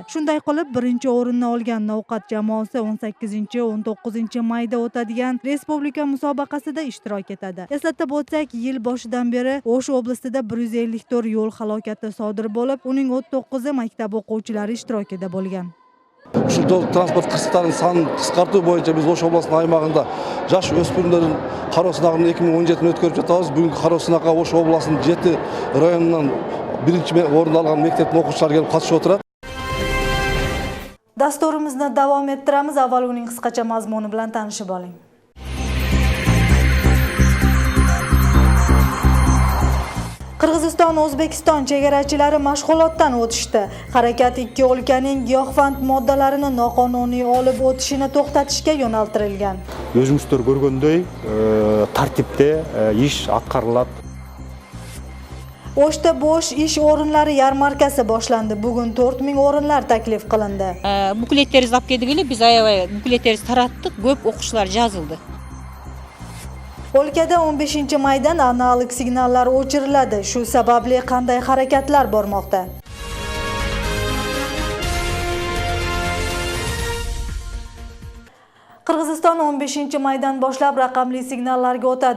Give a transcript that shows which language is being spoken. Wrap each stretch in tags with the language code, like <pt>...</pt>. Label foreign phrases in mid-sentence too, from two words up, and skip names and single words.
<uz>Shunday qilib, birinchi o'rinni olgan Navqat jamoasi 18-19 mayda o'tadigan Respublika musobaqasida ishtirok etadi. Eslatib o'tsak, yil boshidan beri O'sh oblastida 154 yo'l halokati sodir bo'lib, uning 39i maktab o'quvchilari ishtirokida bo'lgan.</uz> <ky>Ушул жол транспорт кырсыктарын санын кыскартуу боюнча биз Ош областынын аймагында жаш өспүрүмдөрдүн кароо сынагын 2017 өткөрүп жатабыз. Бүгүнкү кароо сынакка Ош областынын 7 районунан биринчи орунду алган мектептин окуучулары келип катышып отурат.</ky> <uz>Dasturimizni davom ettiramiz. Avval uning qisqacha mazmuni bilan tanishib oling. Qirg'iziston-O'zbekiston chegarachilari mashg'ulotdan o'tishdi. Harakat ikki o'lkaning giyohvand moddalarini noqonuniy olib o'tishini to'xtatishga yo'naltirilgan.</uz> <ky>Өзүңүздөр көргөндөй тартипте иш аткарылат.</ky> <uz>O'shda bo'sh ish o'rinlari yarmarkasi boshlandi. Bugun 4000 o'rinlar taklif qilindi.</uz> <ky>Bukuletтерибизди алып келдик эле, биз аябай буклеттерибизди тараттык, көп окуучулар жазылды.</ky> <uz>O'lkada 15-maydan analog signallar o'chiriladi. Shu sababli qanday harakatlar bormoqda? Qirg'iziston 15-maydan boshlab raqamli signallarga o'tadi.</uz>